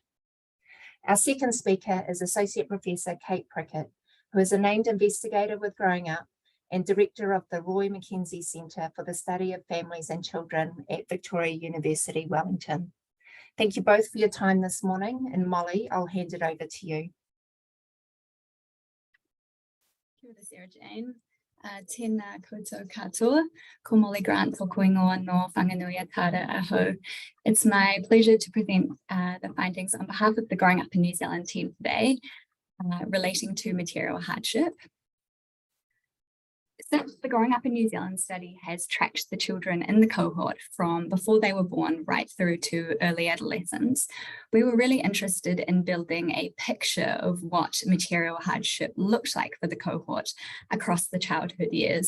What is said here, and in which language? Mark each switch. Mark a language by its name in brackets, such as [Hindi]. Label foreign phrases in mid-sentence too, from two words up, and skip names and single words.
[English] Our second speaker is Associate Professor Kate Prickett, who is a named investigator with Growing Up and Director of the Roy Mackenzie Centre for the Study of Families and Children at Victoria University, Wellington. Thank you both for your time this morning, and Molly, I'll hand it over to you. [Māori] Kia ora, Sarah Jane. Tēnā koutou katoa, ko Molly Grant tōku ingoa no Whanganui Tāra aho. [English] It's my pleasure to present the findings on behalf of the Growing Up in New Zealand team today relating to material hardship. Since the Growing Up in New Zealand study has tracked the children in the cohort from before they were born right through to early adolescence, we were really interested in building a picture of what material hardship looked like for the cohort across the childhood years.